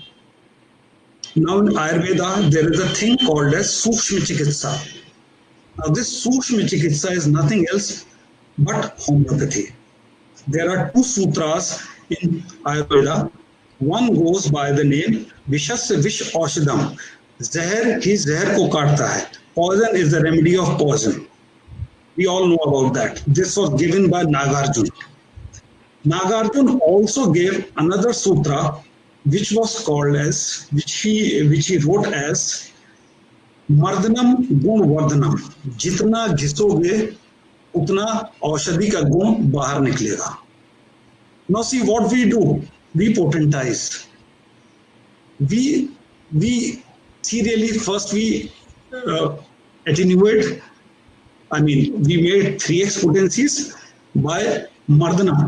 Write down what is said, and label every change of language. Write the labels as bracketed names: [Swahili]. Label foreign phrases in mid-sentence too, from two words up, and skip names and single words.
[English] Now in Ayurveda, there is a thing called as Sukshma Chikitsa. Now this Sukshma Chikitsa is nothing else but homeopathy. There are two sutras in Ayurveda. One goes by the name [Sanskrit] विषस्य विष औषधम्. [Hindi] ज़हर ही ज़हर को काटता है. [English] Poison is the remedy of poison. We all know about that. This was given by Nagarjuna. Nagarjuna also gave another sutra which was called as, which he wrote as [Sanskrit] मर्दनम् गुण वर्धनम्. [Hindi] जितना घिसोगे उतना औषधि का गुण बाहर निकलेगा. [English] Now see what we do. We potentize. We serially first we attenuate. I mean, we made 3x potencies by Mardana.